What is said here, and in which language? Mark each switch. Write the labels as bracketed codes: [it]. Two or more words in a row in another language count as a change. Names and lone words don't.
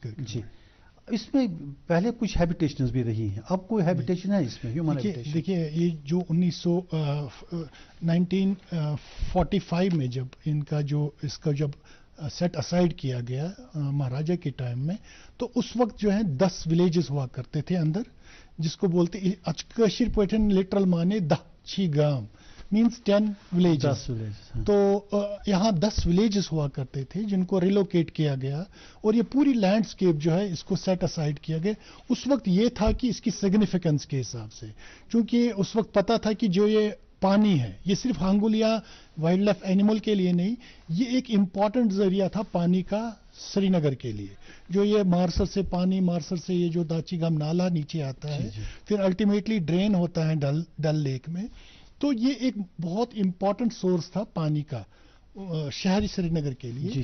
[ur] جی اس میں پہلے کچھ ہیبیٹیشنز بھی رہی ہیں اب کوئی ہیبیٹیشن ہے اس میں [en] human habitation? [ur] دیکھیے یہ جو 1945 میں جب اس کا جب [en] set aside [ur] کیا گیا مہاراجا کے ٹائم میں تو اس وقت جو ہے 10 ولیجز ہوا کرتے تھے اندر جس کو بولتے کشیر پٹھن لٹرل مانے 10 چھی گام [en] means 10 villages [ur] تو یہاں 10 ولیجز ہوا کرتے تھے جن کو ریلوکیٹ کیا گیا اور یہ پوری لینڈسکیپ جو ہے اس کو [en] set aside [ur] کیا گیا. اس وقت یہ تھا کہ اس کی سگنیفیکنس کے حساب سے چونکہ اس وقت پتا تھا کہ جو یہ پانی ہے یہ صرف ہانگل یا [en] wild life animal [ur] کے لیے نہیں یہ ایک امپورٹنٹ ذریعہ تھا پانی کا سری نگر کے لیے جو یہ مارسر سے یہ جو داچی گام نالا نیچے آتا ہے پھر الٹیمیٹلی ڈرین ہوتا ہے ڈل لیک میں تو یہ ایک بہت [en] important source [ur] تھا پانی کا شہری سری نگر کے لیے.